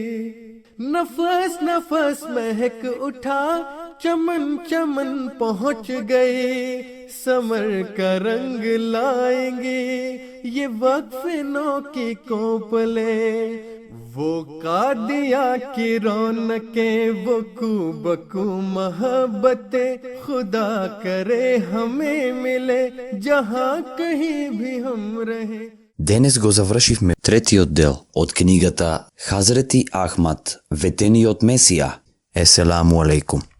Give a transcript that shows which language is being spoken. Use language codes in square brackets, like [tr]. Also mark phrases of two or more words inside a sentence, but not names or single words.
[ur] نفس نفس مہک اٹھا، چمن چمن پہنچ گئی، ثمر کا رنگ لائیں گے یہ وقفین کی کونپلے. وہ قادیا کی رونقیں، وہ بکو محبتیں، خدا کرے ہمیں ملے جہاں کہیں بھی ہم رہے. [mk] Денес го завршивме третиот дел од книгата Хазрети Ахмад, ветениот Месија. [ar] السلام عليكم.